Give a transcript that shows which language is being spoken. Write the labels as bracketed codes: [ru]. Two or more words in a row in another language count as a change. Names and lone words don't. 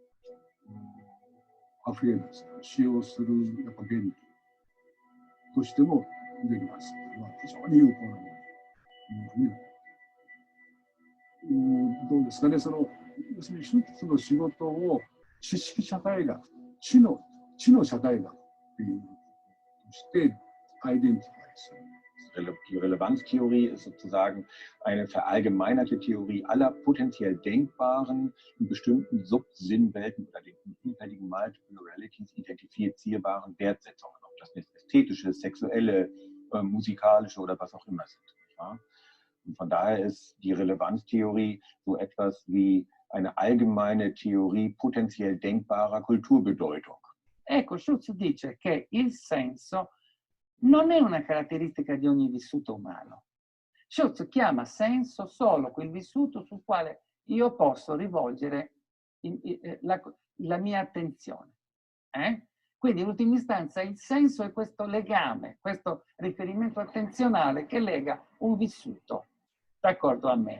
[ja] アフレームですね、使用するやっぱ原理としても出てますのは非常に有効なものというふうにどうですかね、その要するに一つの仕事を知識社会学、知の社会学っていうとしてアイデンティファイする。 [de] Die Relevanztheorie ist sozusagen eine verallgemeinerte Theorie aller potenziell denkbaren, in bestimmten Subsinnwelten oder den vielfältigen [en] Multiple Realities [de] identifizierbaren Wertsetzungen, ob das jetzt ästhetische, sexuelle, musikalische oder was auch immer sind. Ja? Und von daher ist die Relevanztheorie so etwas wie eine allgemeine Theorie potenziell denkbarer Kulturbedeutung. [it] Ecco, Schutz dice che il senso non è una caratteristica di ogni vissuto umano. Schutz chiama senso solo quel vissuto sul quale io posso rivolgere la mia attenzione. Quindi in ultima istanza il senso è questo legame, questo riferimento attenzionale che lega un vissuto d'accordo a me.